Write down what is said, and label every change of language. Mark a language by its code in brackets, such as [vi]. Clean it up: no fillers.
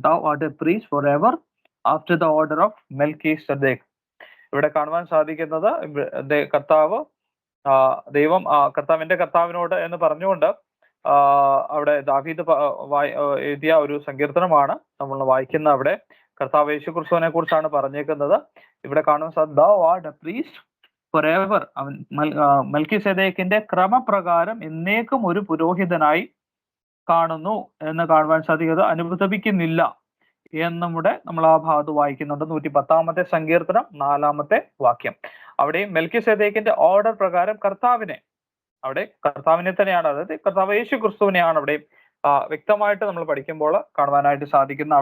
[en] Thou art a priest forever after the order of Melchizedek. [ml] ഇവിടെ കാണുവാൻ സാധിക്കുന്നത് കർത്താവ് ദൈവം കർത്താവിന്റെ കർത്താവിനോട് എന്ന് പറഞ്ഞുകൊണ്ട് അവിടെ ദാവീദ് എഴുതിയ ഒരു സങ്കീർത്തനമാണ് നമ്മൾ വായിക്കുന്ന. അവിടെ കർത്താവ് യേശുക്രിസ്തുവിനെ കുറിച്ചാണ് പറഞ്ഞേക്കുന്നത്. ഇവിടെ കാണുവാൻ സാധിക്കും thou art a priest forever. അവൻ മെൽക്കിസേദെക്കിന്റെ ക്രമപ്രകാരം എന്നേക്കും ഒരു പുരോഹിതനായി കാണുന്നു എന്ന് കാണുവാൻ സാധിക്കുന്നത് അനുപതപിക്കുന്നില്ല എന്നുകൂടെ നമ്മൾ ആ ഭാഗത്ത് വായിക്കുന്നുണ്ട്. 110-ാമത്തെ സങ്കീർത്തനം 4-ാമത്തെ വാക്യം. അവിടെയും മെൽക്കിസേദെക്കിന്റെ ഓർഡർ പ്രകാരം കർത്താവിനെ തന്നെയാണ്, അതായത് കർത്താവ് യേശു ക്രിസ്തുവിനെയാണ് അവിടെ വ്യക്തമായിട്ട് നമ്മൾ പഠിക്കുമ്പോൾ കാണുവാനായിട്ട് സാധിക്കുന്ന.